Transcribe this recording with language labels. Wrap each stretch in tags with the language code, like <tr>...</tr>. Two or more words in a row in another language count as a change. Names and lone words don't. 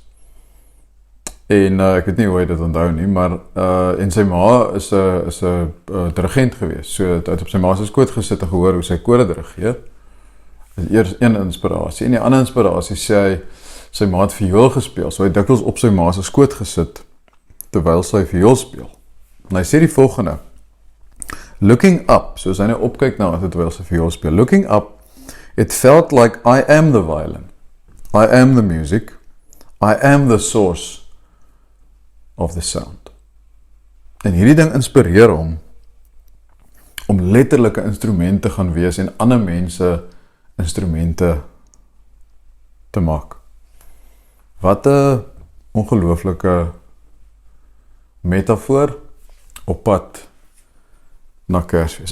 <af>En ek weet nie hoe hy dit onthou nie, maar en sy ma is 'n dirigent gewees. So hy het op sy ma se skoot gesit en gehoor hoe sy kore dirigeer. Dit is eers een inspirasie. En die ander inspirasie sê hy, sy ma het viool gespeel, so hy het dikwels op sy ma se skoot gesit terwyl sy viool speel. En hy sê die volgende:</af> <en>looking up,</en> <af>soos hy nou opkyk na wat terwyl sy viool speel,</af> <en>looking up, it felt like I am the violin. I am the music. I am the source of the sound.</en> <af>En hierdie ding inspireer hom om letterlike instrumente gaan wees en ander mense instrumente te maak. Wat 'n ongelooflike metafoor op pad na Kersfees.</af>